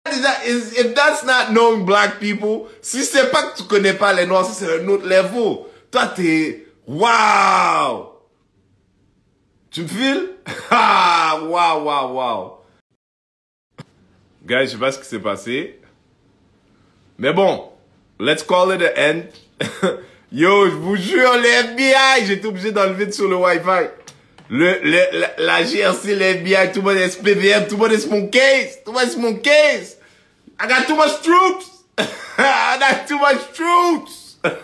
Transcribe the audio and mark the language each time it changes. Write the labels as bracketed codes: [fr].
[en] If that's not knowing black people, [fr] si c'est pas que tu connais pas les noirs, c'est un autre level. Toi, t'es, wow! Tu me files? Ah, wow, wow, wow. [en] Guys, [fr] je sais pas ce qui s'est passé. Mais bon, [en] let's call it an end. [fr] Yo, je vous jure, les FBI, j'étais obligé d'enlever sur le Wi-Fi. La GRC, les FBI, tout le monde est SPVM, tout le monde est mon case. Tout le monde est mon case. [en] I got too much troops. I got too much troops.